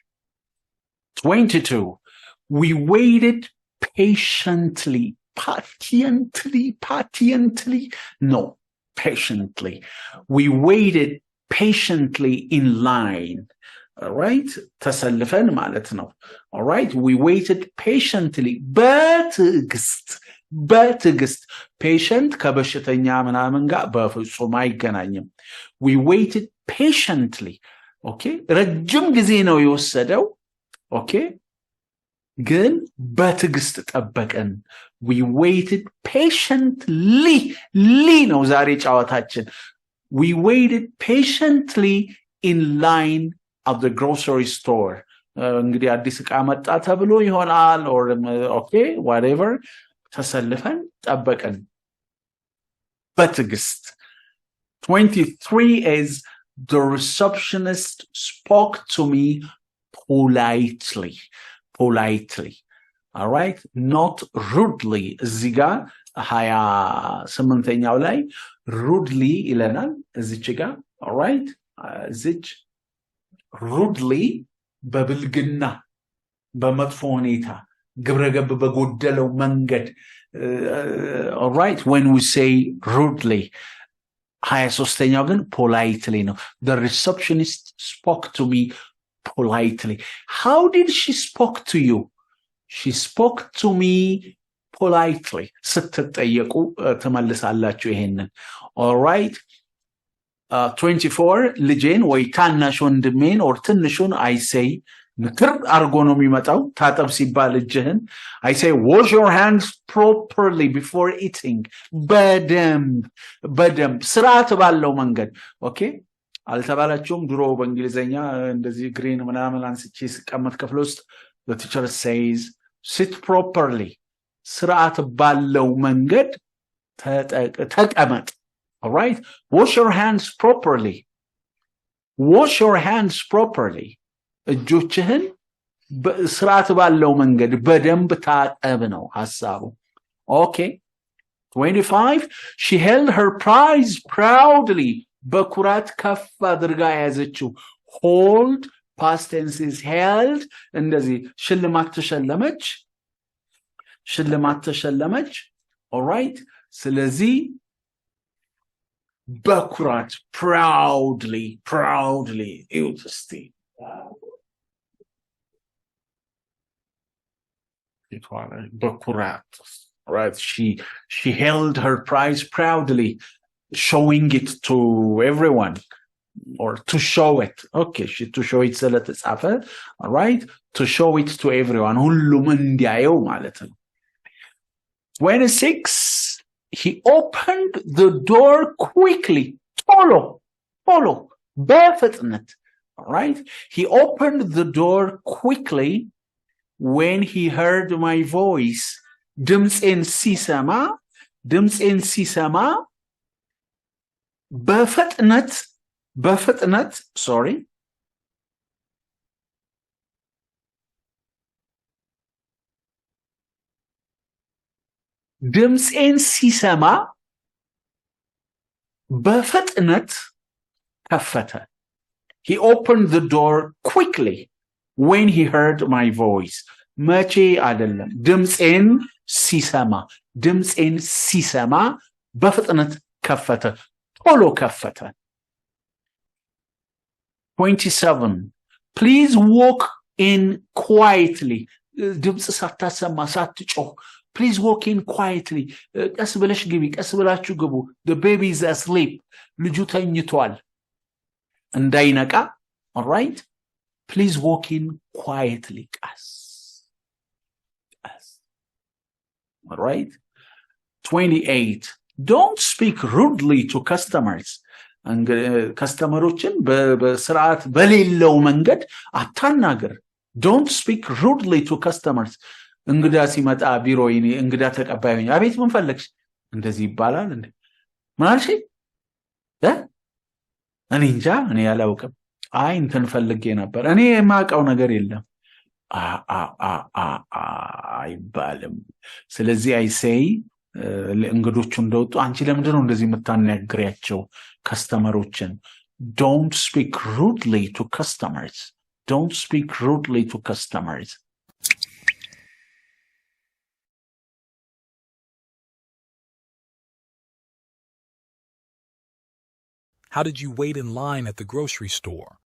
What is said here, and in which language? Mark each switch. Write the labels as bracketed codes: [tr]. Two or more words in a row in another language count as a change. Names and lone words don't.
[en] 22. We waited patiently. No, patiently. We waited patiently in line. All right? [am] ተሰልፈን ማለት ነው. [en] All right? We waited patiently. [am] በትዕግስት patient ከበሽተኛ ምናምን ጋር በፍጹም አይገናኝም. [en] We waited patiently. Okay? [am] ረጅም ጊዜ ነው የወሰደው. Okay? ግን በትዕግስት ጠበቀን [en] we waited patiently [am] ነው ዛሬ ጨዋታችን [en] we waited patiently in line at the grocery store [am] እንግዲህ አዲስ ዕቃ መጣ ተብሎ ይሆናል [en] or okay whatever [am] ተሰልፈን ጠበቀን [en] በትዕግስት 23 is the receptionist spoke to me politely all right not rudely [am] እዚህ ጋር 28ኛው ላይ rudely ይለናል እዚች ጋር [en] all right [am] እዚች rudely በብልግና በመጥፎ ሁኔታ ግብረገብ በጎደለው መንገድ [en] all right when we say rudely 23ኛው ግን politely ነው the receptionist spoke to me politely how did she spoke to you she spoke to me politely [am] ስትጠየቁ ተመልሳላችሁ ይሄንን [en] all right [am] 24 ልጄን ወይ ታናሽ ወንድሜን or ትንሹን [en] I say [am] ምክር አርጎ ነው የሚመጣው ታጠብ ሲባል እጅህን [en] I say wash your hands properly before eating [am] በደንብ ስርዓት ባለው መንገድ ኦኬ አልተባላችሁም ድሮ በእንግሊዘኛ እንደዚህ ግሪን ምናምን አንስቼ ስቀመጥ ክፍል ውስጥ [en] the teacher says sit properly [am] ስርዓት ባለው መንገድ ተቀመጥ [en] all right wash your hands [am] properly እጆችህን በስርዓት ባለው መንገድ በደንብ ታጠብ ነው ሐሳቡ okay 25 [en] she held her prize proudly [am] በኩራት ከፍ አድርጋ ያዘችው [en] hold past tense is held [am] እንደዚህ ሽልማት [en] ተሸለመች all right [am] ስለዚህ በኩራት [en] proudly በኩራት right she held her prize proudly showing it to everyone or to show it okay to show it ስለተጻፈ all right to show it to everyone [am] ሁሉም እንዲያየው ማለት ነው [en] 26 he opened the door quickly [am] ቶሎ በፍጥነት [en] all right he opened the door quickly when he heard my voice ድምጼን [am] ሲሰማ በፍጥነት [en] sorry [am] ድምጼን ሲሰማ በፍጥነት ከፈተ [en] he opened the door quickly when he heard my voice [am] መቼ አይደለም ድምጼን ሲሰማ በፍጥነት ከፈተ ቶሎ ከፈተ 27 [en] please walk in quietly [am] ድምጽ ሳታሰማ ሳትጮህ [en] please walk in quietly [am] ቀስ ብላችሁ ግቡ [en] the baby is asleep [am] ልጁ ተኝቷል እንዳይነቃ [en] all right please walk in quietly [am] ቀስ [en] all right [am] 28 [en] don't speak rudely to customers [am] ከስተመሮችን በስርዓት በሌለው መንገድ አታናገር [en] don't speak rudely to customers [am] እንግዳ ሲመጣ ቢሮዬ እንግዳ ተቀባይኝ አቤት ምን ፈለግሽ እንደዚህ ይባላል እንዴ ማለሽ እኔ እንጃ እኔ ያላውቅም አይ እንትን ፈልጌ ነበር እኔ የማውቀው ነገር የለም አይባልም ስለዚህ [en] I say [am] እንግዶቹ እንደወጡ አንቺ ለምንድን ነው እንደዚህ የምታናግሪያቸው ከስተመሮችን [en] don't speak rudely to customers How did you wait in line at the grocery store?